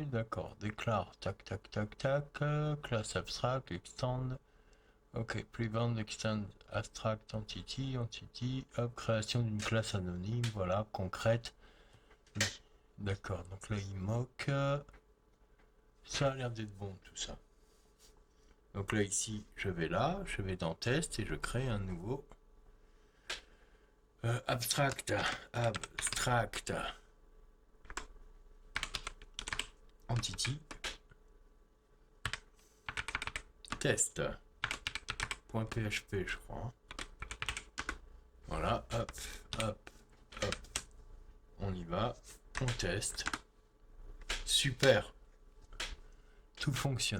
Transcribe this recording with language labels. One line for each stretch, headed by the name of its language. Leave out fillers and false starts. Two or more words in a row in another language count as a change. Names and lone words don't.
French: D'accord, déclare, tac, tac, tac, tac. Classe
English: abstract, extend. Ok, prevent, extend, abstract, entity, entity.
French: Hop, création d'une classe anonyme, voilà, concrète. Oui, d'accord, donc là il moque. Ça a l'air d'être bon tout ça. Donc là ici, je vais dans test et je crée un nouveau
English: abstract, entity,
French: test.php je crois. Voilà, hop, hop, hop. On y va, on teste. Super. Tout fonctionne.